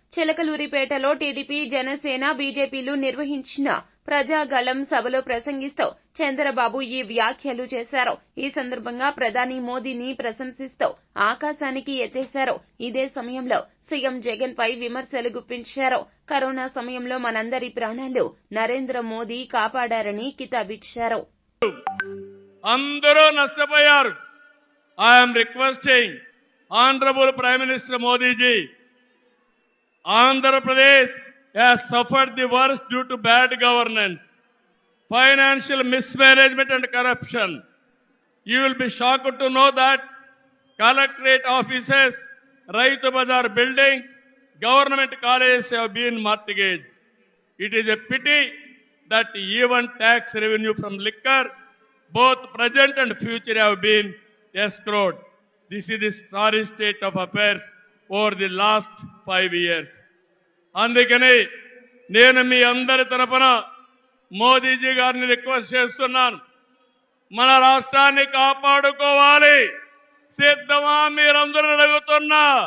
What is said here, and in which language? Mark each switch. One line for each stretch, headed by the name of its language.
Telugu: చిలకలూరిపేటలో TDP, Janasena, బీజేపీలు నిర్వహించిన ప్రజాగళం సభలో ప్రసంగిస్తూ చంద్రబాబు ఈ వ్యాఖ్యలు చేశారు. ఈ సందర్భంగా ప్రధాని మోదీని ప్రశంసిస్తూ ఆకాశానికి ఎత్తేశారు. ఇదే సమయంలో సీఎం జగన్ పై విమర్శలు గుప్పించారు. కరోనా సమయంలో మనందరి ప్రాణాలు నరేంద్ర మోదీ కాపాడారని కితాబిచ్చారు. అందరూ నష్టపోయారు.
English: I'm requesting honourable prime minister Modiji, Andhra Pradesh has suffered the worst due to bad governance, financial mismanagement and corruption. You will be shocked to know that collectorate offices, Raitu Bazar buildings, government colleges have been mortgaged. It is a pity that even tax revenue from liquor, both present and future, have been escrowed. This is the sorry state of affairs over the last 5 years.
Telugu: అందుకని నేను మీ అందరి తరపున మోదీజీ గారిని request చేస్తున్నాను, మన రాష్ట్రాన్ని కాపాడుకోవాలి. సిద్ధమా మీరందరూ అడుగుతున్నా?